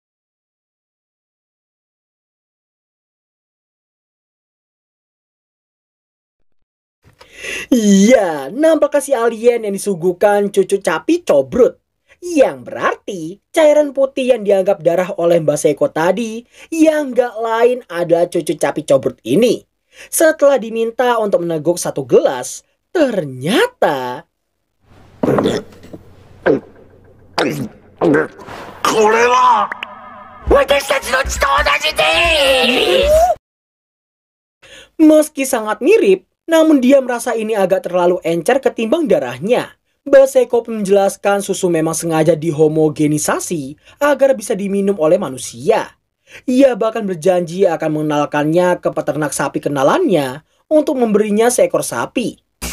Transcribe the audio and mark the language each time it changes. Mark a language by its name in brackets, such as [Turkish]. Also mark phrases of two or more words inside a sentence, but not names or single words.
[Indonesian] Iya, nampaknya si alien yang disuguhkan cucu capi cobrut. Yang berarti cairan putih yang dianggap darah oleh Mbak Seiko tadi yang gak lain adalah cucu capi cobrut ini. Setelah diminta untuk meneguk satu gelas, ternyata... [Japanese] これは私たちの血と同じです。 [Indonesian] Meski sangat mirip, namun dia merasa ini agak terlalu encer ketimbang darahnya. Mbak Seiko menjelaskan susu memang sengaja dihomogenisasi agar bisa diminum oleh manusia. Ia bahkan berjanji akan mengenalkannya ke peternak sapi kenalannya untuk memberinya seekor sapi.